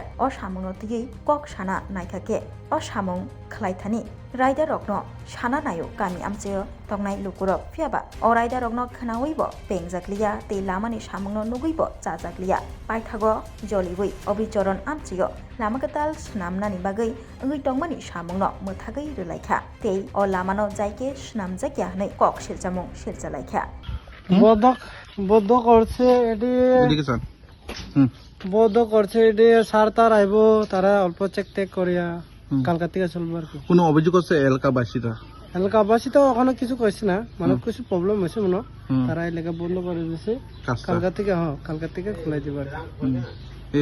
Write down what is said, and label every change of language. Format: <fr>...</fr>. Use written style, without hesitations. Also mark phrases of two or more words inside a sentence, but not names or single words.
<brx>अ सामुंनो तैयै कक साना नायखाके अ सामुं ख्लायथानि राइडार रकनो साना नायो गामि आमचेयो तंनाय लुकुरक फियाबा अ राइडार रकनो खोनावैबो बेंजाकलिया तै लामानि सामुंनो नुगैबो जाजाकलिया पाइथागो जलिवै अबिचरण आमचेयो लामा कताल स्नामनानि बागै अंगै तंमानि सामुंनो मोथागै रिलायखा तै अ लामानो जायके स्नामजाकिया हनै कक सिलजामुं सिलजालायखा</brx> <bn>বদ্ধ করছে এটি বদ্ধ করছে এটি সার তার আইব তারা অল্প চেক টেক করিয়া কালকা থেকে চলবো আর কি কোনো অভিযোগ আছে এলাকাবাসীরা? এলাকাবাসী তো ওখানে কিছু কইছে না মানে কিছু প্রবলেম হয়েছে মনে তারা এলাকা বন্ধ করে দিয়েছে কালকা থেকে খোলাই দিবে আর কি।</bn>